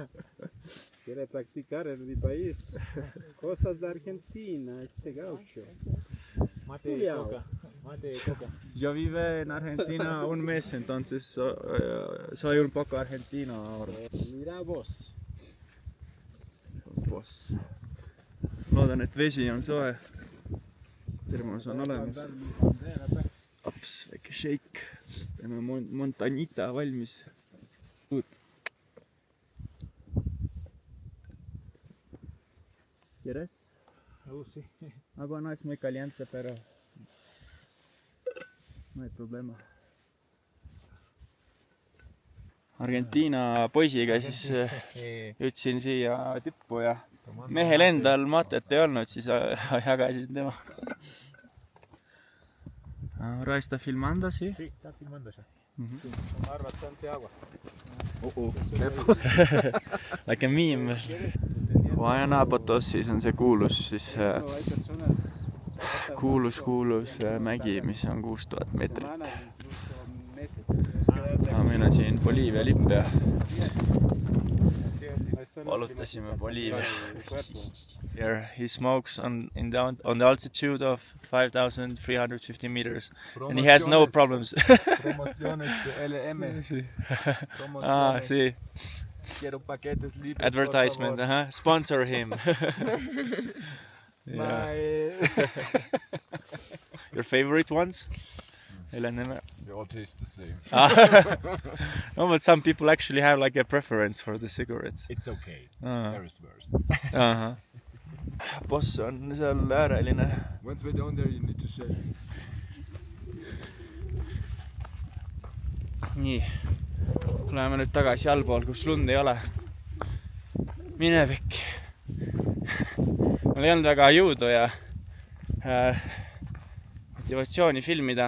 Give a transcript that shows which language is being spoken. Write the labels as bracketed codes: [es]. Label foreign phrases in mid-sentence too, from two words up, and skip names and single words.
[es] Quiere practicar en mi país cosas de Argentina, este gaucho. Mate y coca. Yo vivo en Argentina un mes, entonces soy un poco argentino ahora. Mira vos. [et] Loodan, et vesi on soe. Termos on olemas. Aps, väike shake. Teeme Montañita valmis. [es] ¿Quieres? Sí. Agua no es muy caliente, pero no hay problema. [et] Argentiina poisiga siis jõudsin siia tippu ja mehel endal matet ei olnud, siis jagasin tema. [es] Ahora está filmando, ¿sí? Sí, está filmándose. Tomar bastante agua. [en] Like a meme. [et] Huayanapotos siis on see kuulus mägi, mis on 6000 meetrit. Meil on siin Boliivia lipp ja valutasime Boliivia. [en] Here he smokes on the altitude of 5,350 meters and he has no problems. [es] Promociones de LM. Sí. Quiero paquetes libres. [en] Advertisement, sponsor him. Smile. Your favorite ones? LNM. They all taste the same. No, but some people actually have like a preference for the cigarettes. It's okay. There is worse. [et] Boss on seal ääreline. [en] Once we're down there, you need to shake. [et] Nii. Oleme nüüd tagasi allpool, kus lund ei ole. Minevik. Mul ei olnud väga jõudu ja motivatsiooni filmida.